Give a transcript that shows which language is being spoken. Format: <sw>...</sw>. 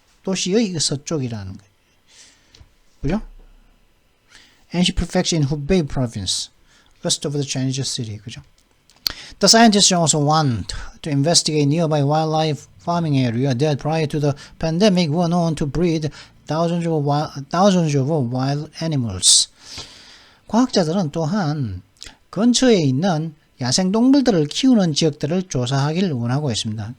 <ko>도시의 서쪽이라는 거죠. 그죠?</ko> <en>NC prefecture in Hubei province, west of the Chinese city.</en> <ko>그죠?</ko> <en>The scientists also want to investigate nearby wildlife farming area that prior to the pandemic were known to breed thousands of wild animals.</en> <ko>과학자들은 또한 근처에 있는 야생동물들을 키우는 지역들을 조사하기를 원하고 있습니다.</ko>